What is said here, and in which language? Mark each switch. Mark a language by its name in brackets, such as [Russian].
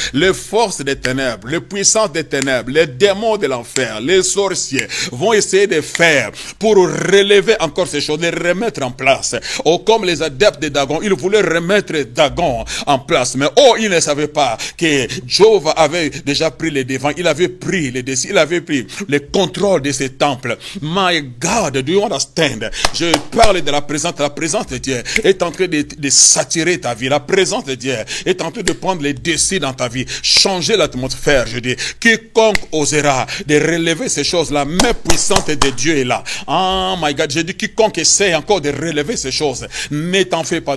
[French] Les forces des ténèbres, les puissances des ténèbres, les démons de l'enfer, les sorciers vont essayer de faire pour relever encore ces choses, les remettre en place. Oh, comme les adeptes de Dagon, ils voulaient remettre Dagon en place. Mais oh, ils ne savaient pas que Job avait déjà pris les devants, il avait pris les décisions, il avait pris le contrôle de ces temples. [English] My God, do you understand? [French] Je parle de la présence de Dieu est en train de saturer ta vie. La présence de Dieu est en train de prendre les décisions dans ta vie. Changer l'atmosphère, je dis. Quiconque osera de relever ces choses, la main puissante de Dieu est là. [English] Oh my God, [French] je dis quiconque essaie encore de relever ces choses, ne t'en fais pas.